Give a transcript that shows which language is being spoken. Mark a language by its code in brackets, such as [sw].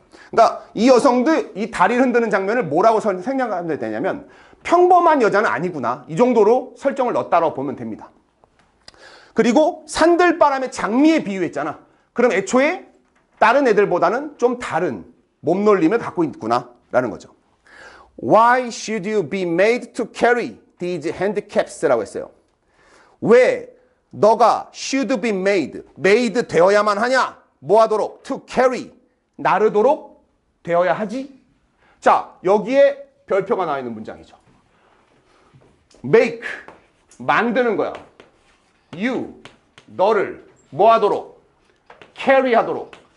[ko] 그러니까 이 여성도 이 다리를 흔드는 장면을 뭐라고 생각하면 되냐면 평범한 여자는 아니구나. 이 정도로 설정을 넣었다고 보면 됩니다. 그리고 산들바람의 장미에 비유했잖아. 그럼 애초에 다른 애들보다는 좀 다른 몸놀림을 갖고 있구나 라는 거죠. [en] Why should you be made to carry these handicaps? [ko] 라고 했어요. 왜 너가 [en] should be made [ko] 되어야만 하냐? 뭐 하도록? [en] to carry, [ko] 나르도록 되어야 하지? 자, 여기에 별표가 나와 있는 문장이죠. make, 만드는 거야. you, 너를 뭐 하도록? carry 하도록.